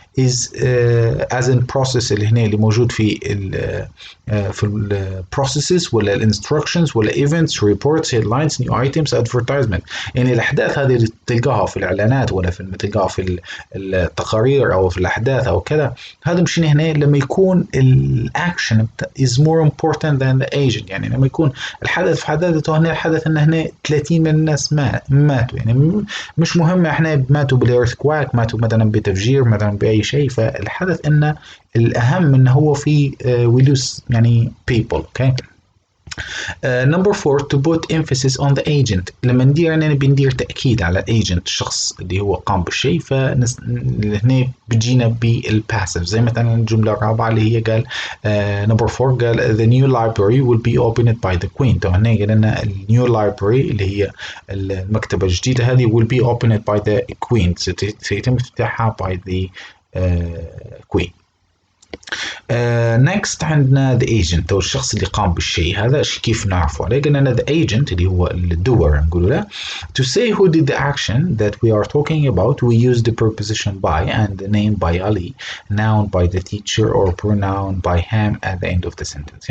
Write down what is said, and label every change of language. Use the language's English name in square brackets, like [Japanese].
[English] is as in process اللي هنا اللي موجود في ال processes ولا ال instructions ولا events reports headlines new items advertisement. [Arabic] يعني الأحداث هذه اللي تلقاها في الإعلانات ولا في تلقاها في التقارير أو في الأحداث أو كذا، هذا مشين هنا لما يكون الأكشن [English] is more important than the agent. [Arabic] يعني لما يكون الحدث في حد ذاته هنا الحدث إن هنا 30 من الناس ماتوا، يعني مش مهم احنا ماتوا بالإيرثكواك، ماتوا مثلا بتفجير مثلا بأي شيء، فالحدث إنه الأهم إنه هو في [English] we lose [Arabic] يعني people. [English] okay. Number 4 to put emphasis on the agent. [Arabic] لما ندير أننا بندير تأكيد على agent الشخص اللي هو قام بالشيء، فهنا بتجينا بالباسيف زي مثلا الجملة الرابعة اللي هي قال number 4 قال [English] the new library will be opened by the queen. [Arabic] تو هنا قال لنا new library اللي هي المكتبة الجديدة هذه [English] will be opened by the queen، [Arabic] سيتم افتتاحها by the queen. [English] next عندنا the agent [Arabic] أو الشخص اللي قام بالشيء هذا كيف نعرفه عليه؟ قلنا [English] the agent [Arabic] اللي هو الدور نقول له [English] to say who did the action that we are talking about we use the preposition by and the name by Ali, noun by the teacher or pronoun by him at the end of the sentence.